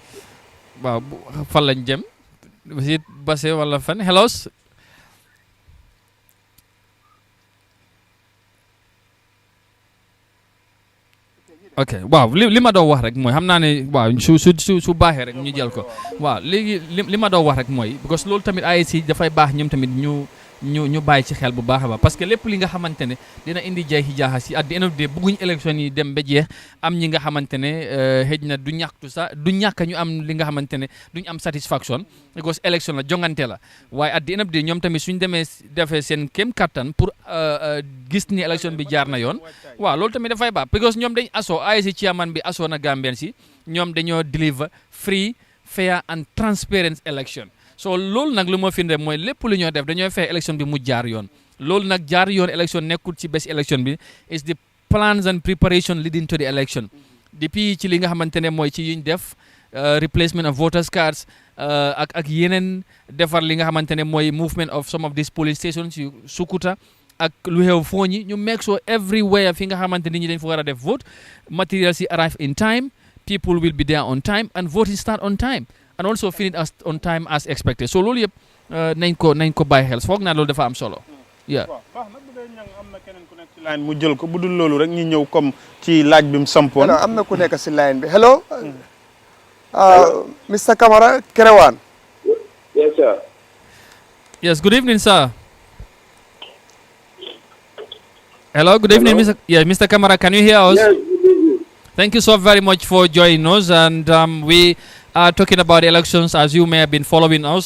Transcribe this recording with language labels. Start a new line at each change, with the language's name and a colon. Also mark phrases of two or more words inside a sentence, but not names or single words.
Wolof: waaw fan lañ jëm si Basse wala fan
English: hello ok
Wolof: waaw li ma doon wax rek mooy xam naa ne waaw su baaxee rek ñu jël ko waaw léegi li ma doon wax rek mooy parce que loolu tamit IEC dafay baax ñoom tamit ñu bàyyi ci xel bu baax a baax parce que lépp li nga xamante ne dina indi jeexi jaaxa si
English: at the end of the day
Wolof: bëgguñ élection yi dem ba jeex am ñi nga xamante ne xëj na du ñàkk ñu am li nga xamante ne duñ am
English: satisfaction because
Wolof: élection la jongante la waaye
English: at the end of the day
Wolof: ñoom tamit suñ defee seen kéem kattan pour gis ni élection bi jaar na yoon waaw loolu tamit dafay baax because ñoom dañ IEC chairman bi asoo na Gambien si ñoom dañoo
English: deliver free fair and transparent election so
Wolof: loolu nag lu ma firnde mooy lépp lu ñoo def dañoo fexe élection bi mu jaar yoon loolu nag jaar yoon élection nekkul ci bés élection bi
English: is the plans and preparation leading to the election
Wolof: depuis ci li nga xamante ne mooy ci yuñ def
English: replacement of voters cards
Wolof: ak yeneen defar li nga xamante ne mooy
English: movement of some of these polling stations
Wolof: yu Sukuta ak lu xew Fooñi ñu
English: make sure everywhere
Wolof: fi nga xamante nit ñi dañ fa war a def
English: vote materials
Wolof: yi
English: arrive in time people will be there on time and voting start on time and also finish on time as expected so
Wolof: loolu yëpp nañ ko bàyyi xel foog naa loolu dafa am solo waaw baax na bu dee ñang am na keneen ku nekk ci line mu jël ko bu dul loolu rek ñu ñëw comme ci laaj bi mu sampoon am na ku nekk ci line bi
English: hello Mr. Camara Kerewan Yes sir. Yes, good evening sir. Hello, good evening Mr. Camara, can you hear us? Yes, good evening. Thank you so very much for joining us and we are talking about elections as you may have been following us.